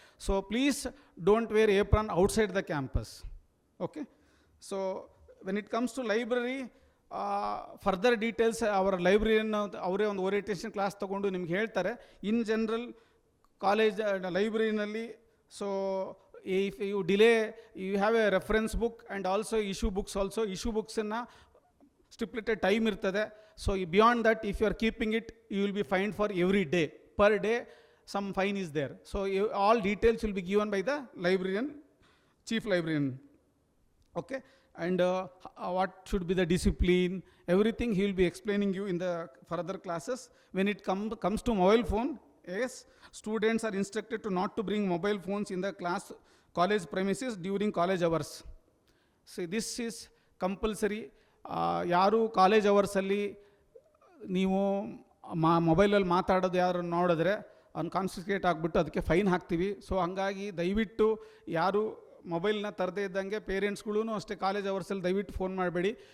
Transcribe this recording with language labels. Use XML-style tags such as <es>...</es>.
<en>So please don't wear apron outside the campus. Okay, so when it comes to library, further details</en> <kn>ಅವರ ಲೈಬ್ರರಿಯನ್ನು ಅವರೇ ಒಂದು orientation class ತೊಗೊಂಡು ನಿಮ್ಗೆ ಹೇಳ್ತಾರೆ.</kn> <en>In general college ಲೈಬ್ರರಿನಲ್ಲಿ, so if you delay, you have a reference book and also issue books. Also issue ಬುಕ್ಸನ್ನು stipulated time ಇರ್ತದೆ. So beyond that if you are keeping it, you will be fined for every day. Per day some fine is there. So all details will be given by the librarian, chief librarian. Okay, and what should be the discipline, everything he will be explaining you in the further classes. When it comes to mobile phone, yes, students are instructed to not to bring mobile phones in the college premises during college hours. So this is compulsory.</en> <kn>ಯಾರು college ಅವರ್ಸಲ್ಲಿ ನೀವು ಮೊಬೈಲಲ್ಲಿ ಮಾತಾಡೋದು ಯಾರು ನೋಡಿದ್ರೆ ಅವ್ನು confiscate ಆಗಿಬಿಟ್ಟು ಅದಕ್ಕೆ fine ಹಾಕ್ತೀವಿ. ಸೊ ಹಂಗಾಗಿ ದಯವಿಟ್ಟು ಯಾರು ಮೊಬೈಲ್ನ ತರದೇ ಇದ್ದಂಗೆ, ಪೇರೆಂಟ್ಸ್ಗಳೂ ಅಷ್ಟೇ ಕಾಲೇಜ್ ಅವರ್ಸಲ್ಲಿ ದಯವಿಟ್ಟು ಫೋನ್ ಮಾಡಬೇಡಿ.</kn>